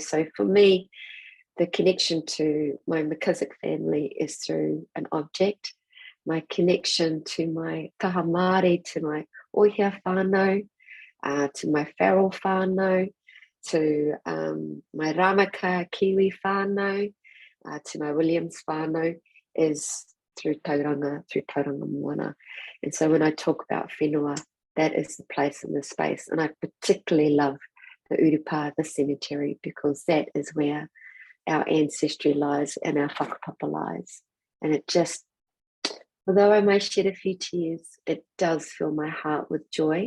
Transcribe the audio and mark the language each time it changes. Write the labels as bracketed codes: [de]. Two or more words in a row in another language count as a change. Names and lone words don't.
[en] So for me, the connection to my McKissick family is through an object. My connection to my [mi] taha Māori, [en] to my oihia whānau, to my feral whānau, to my Ramaka Kiwi whānau, to my Williams whānau, is through tauranga moana. And so when I talk about whenua, that is the place and the space. And I particularly love the Urupa, the cemetery, because that is where our ancestry lies and our whakapapa lies. And it just, although I may shed a few tears, it does fill my heart with joy.